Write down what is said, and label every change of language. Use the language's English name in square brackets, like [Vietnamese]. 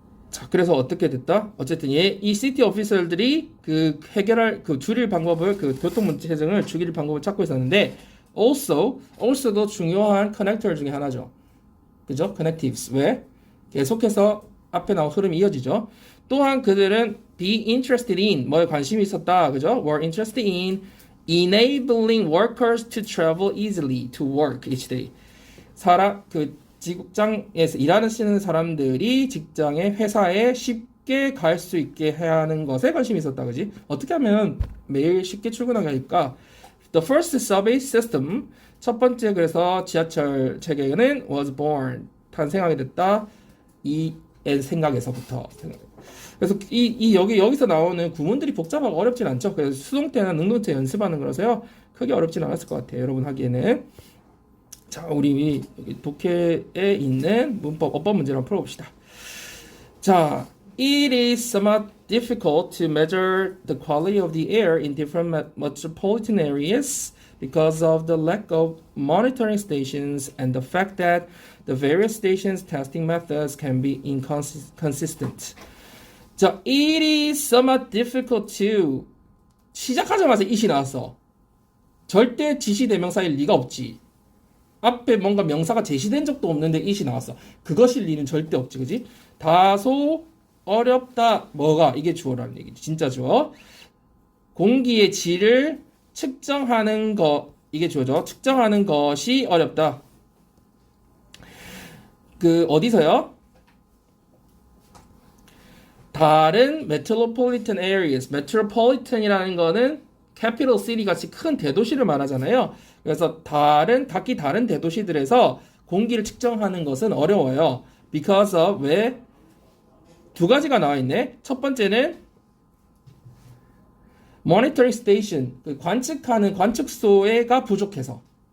[Korean] 자, 그래서 어떻게 됐다? 어쨌든 이 시티 오피서들이 그 해결할 그 줄일 방법을 그 교통 문제 해정을 줄일 방법을 찾고 있었는데 also도 중요한 커넥터 중에 하나죠. 그죠? connectives. 왜? 계속해서 앞에 나온 흐름이 이어지죠. 또한 그들은 be interested in 뭐에 관심이 있었다. 그죠? [English] were interested in enabling workers to travel easily to work each day. [Korean] 그 직장에서 일하는 사람들이 직장에 회사에 쉽게 갈 수 있게 해야 하는 것에 관심이 있었다. 그지? 어떻게 하면 매일 쉽게 출근하게 할까? [English] The first subway system [Korean] 첫 번째 그래서 지하철 체계는 [English] was born [Korean] 탄생하게 됐다. 이 생각에서부터 그래서 여기서 나오는 구문들이 복잡하고 어렵진 않죠. 그래서 수동태나 능동태 연습하는 거라서요. 크게 어렵진 않았을 것 같아요. 여러분 하기에는. 자, 우리 여기 독해에 있는 문법, 어법 문제를 한번 풀어봅시다. [English] 자, it is somewhat difficult to measure the quality of the air in different metropolitan areas because of the lack of monitoring stations and the fact that the various stations' testing methods can be inconsistent. 자, it is somewhat difficult to [Korean] 시작하자마자 it이 나왔어. 절대 지시대명사일 리가 없지. 앞에 뭔가 명사가 제시된 적도 없는데 it이 나왔어. 그것일 리는 절대 없지, 그지? 다소 어렵다. 뭐가? 이게 주어라는 얘기지. 진짜 주어. 공기의 질을 측정하는 거, 이게 주어죠. 측정하는 것이 어렵다. 어디서요? 다른 [English] metropolitan areas. [Korean] metropolitan이라는 거는 [English] capital city [Korean] 같이 큰 대도시를 말하잖아요. 그래서 각기 다른 대도시들에서 공기를 측정하는 것은 어려워요. [English] Because of, [Korean] 왜? 두 가지가 나와 있네. 첫 번째는 monitoring station, 관측하는 관측소가 부족해서.